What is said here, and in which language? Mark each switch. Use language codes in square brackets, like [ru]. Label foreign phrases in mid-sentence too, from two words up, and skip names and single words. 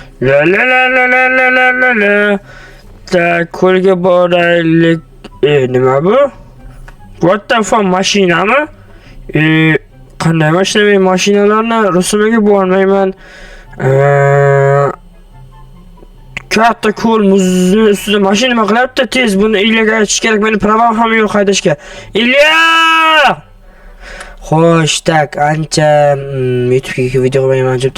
[uz] La la la la la la la la la. Ko'lga boraylik. Nima bu? [en] What the fuck, [uz] mashinami? Qanday mashina? Men mashinalarni rusumiga bormayman. Katta ko'l muzni ustida mashina nima qilyapti? Tez buni Ilyaga aytish kerak. Meni pravam ham yo'q haydashga. Ilya! Xo'sh, tak, ancha YouTube'ga video qo'ymayman debdi.